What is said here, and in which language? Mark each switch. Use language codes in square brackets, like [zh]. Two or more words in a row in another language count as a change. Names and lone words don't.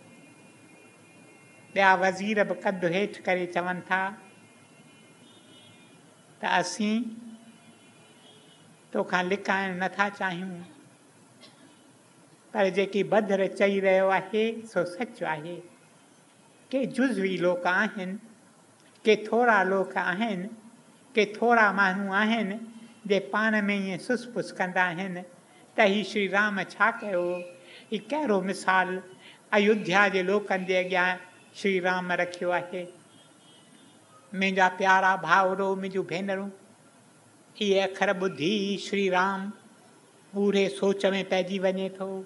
[sd] ॿिया वज़ीर बि कदु हेठि करे चवनि था त असीं तोखां लिकाइण नथा चाहियूं, पर जेकी बधर चई रहियो आहे सो सच आहे। के जुज़वी लोक आहिनि, के थोरा लोक आहिनि, के थोरा माण्हू आहिनि जे पाण में ईअं सुसपुस कंदा आहिनि त ही श्री राम छा कयो। ही कहिड़ो मिसाल अयोध्या जे लोकनि जे अॻियां श्री राम रखियो आहे। मुंहिंजा प्यारा भाउरो, मुंहिंजूं भेनरूं, इहे अखर ॿुधी श्री राम पूरे सोच में पइजी वञे थो।